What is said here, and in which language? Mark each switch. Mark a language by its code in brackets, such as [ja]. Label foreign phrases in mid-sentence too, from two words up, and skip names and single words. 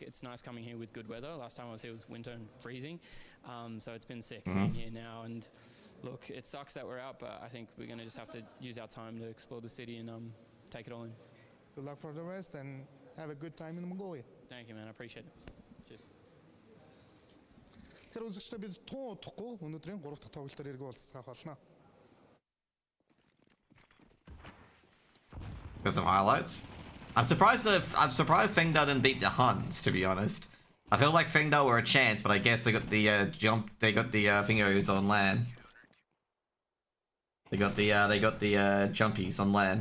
[en] It's nice coming here with good weather. Last time I was here was winter and freezing. So it's been sick being here now. And look, it sucks that we're out, but I think we're going to just have to use our time to explore the city and take it all in. Good luck for the rest and have a good time in Mongolia. Thank you, man. I appreciate it. Cheers. [mn] Тэр үзэгчдээ бид тун удахгүй өнөөдрийн 3 дахь тоглолтоор эргүү уулзцаах болно. [en] Got some highlights. I'm surprised Fengda didn't beat the Huns, to be honest. I feel like Fengda were a chance, but I guess they got the fingers on land. They got the jumpies on land.